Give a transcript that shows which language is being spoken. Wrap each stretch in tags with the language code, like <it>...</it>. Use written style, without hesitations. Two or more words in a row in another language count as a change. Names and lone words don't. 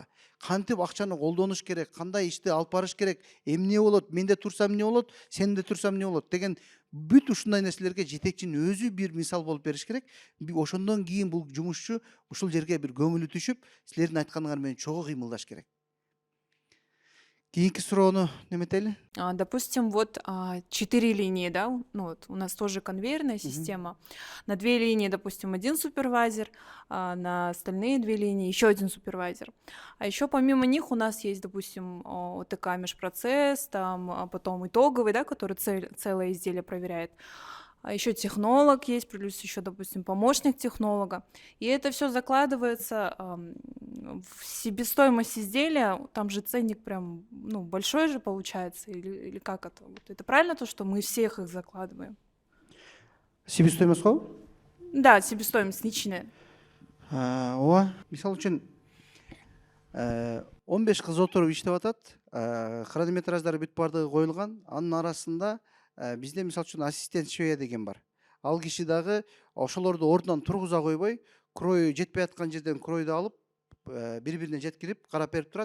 <ky>Кантип акчаны колдонуш керек, кандай ишти алып барыш керек, эмне болот, менде турсам эмне болот, сенде турсам эмне болот деген бүт ушундай нерселерге жетекчинин өзү бир мисал болуп бериш керек. Ошондон кийин бул жумушчу ушул жерге бир көңүлү түшүп, силердин айтканыңар менен чогуу кыймылдаш керек. Кийинки суроону неметели?</ky> <ru>Допустим, вот 4 линии, да, ну вот у нас тоже конвейерная система. На 2 линии, допустим, 1 супервайзер, на остальные 2 линии еще 1 супервайзер. А еще помимо них у нас есть, допустим, ОТК межпроцесс, там потом итоговый, да, который целое изделие проверяет. А еще технолог есть, плюс еще, допустим, помощник технолога. И это все закладывается в себестоимость изделия. Там же ценник прям, ну, большой же получается, или как это? Вот это правильно то, что мы всех их закладываем? Себестоимость го? Да, себестоимость личная.</ru> <ky>Ооба, мисалы үчүн 15 кыз отуруп иштеп атат, хронометраждары бүт бардыгы коюлган, анын арасында бизде мисалы үчүн</ky> <ru>ассистент швея</ru> <ky>деген бар. Ал киши дагы ошолорду ордунан тургуза койбой, крою жетпей аткан жерден кройду алып, бири-бирине жеткирип, карап берип турат.</ky>